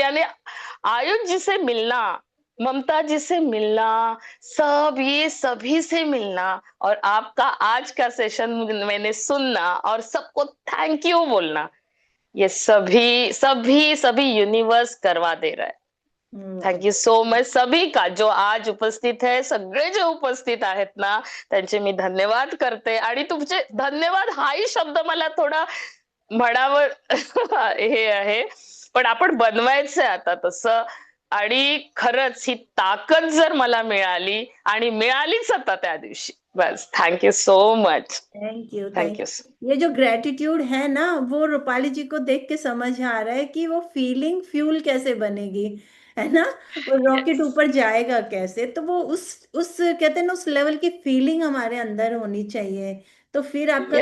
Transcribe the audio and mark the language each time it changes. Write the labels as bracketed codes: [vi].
[hi] यानी आयुष जी से मिलना, ममता जी से मिलना, सब ये सभी से मिलना, और आपका आज का सेशन मैंने सुनना और सबको थैंक यू बोलना, ये सभी सभी सभी यूनिवर्स करवा दे रहा है। [mr] थँक यू सो मच [hi] सभी का, [mr] जो आज उपस्थित आहे, सगळे जे उपस्थित आहेत ना, त्यांचे मी धन्यवाद करते। आणि तुमचे धन्यवाद हाही शब्द मला थोडा म्हणावं हे आहे, पण आपण बनवायचंय आता तसं। आणि खरंच ही ताकद जर मला मिळाली, आणि मिळालीच आता त्या दिवशी, बस [en] Thank you so much. Thank you. Thank you. [hi] ये जो ग्रेटिट्यूड है ना, वो रूपाली जी को देख के समझ आ रहा है कि वो फीलिंग फ्यूल कैसे बनेगी, है ना, वो रॉकेट ऊपर जाएगा कैसे। तो वो उस कहते हैं ना, उस लेवल की फीलिंग हमारे अंदर होनी चाहिए, तो फिर आपका